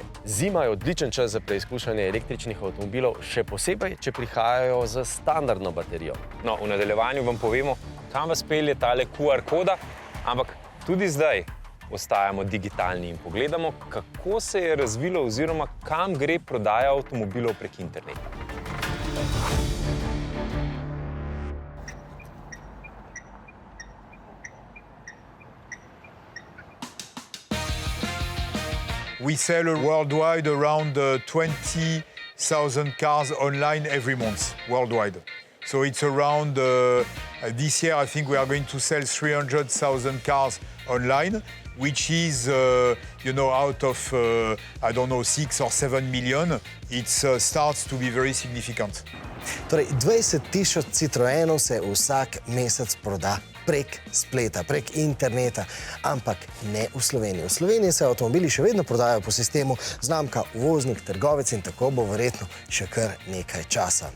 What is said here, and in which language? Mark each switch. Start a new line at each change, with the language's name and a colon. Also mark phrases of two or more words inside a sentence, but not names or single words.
Slovenian: Zima je odličen čas za preizkušanje električnih avtomobilov, še posebej, če prihajajo z standardno baterijo. No, v nadaljevanju vam povemo, kam vas pelje tale QR koda, ampak tudi zdaj ostajamo digitalni in pogledamo, kako se je razvilo oziroma kam gre prodaja avtomobilov prek interneta.
English: We sell worldwide around 20,000 cars online every month, worldwide. So it's around, this year I think we are going to sell 300,000 cars online, which is, out of, 6 or 7 million, it starts to be very significant.
Slovenian: Torej, 20,000 Citroenov se vsak mesec proda prek spleta, prek interneta, ampak ne v Sloveniji. V Sloveniji se avtomobili še vedno prodajajo po sistemu znamka, uvoznik, trgovec in tako bo verjetno še kar nekaj časa.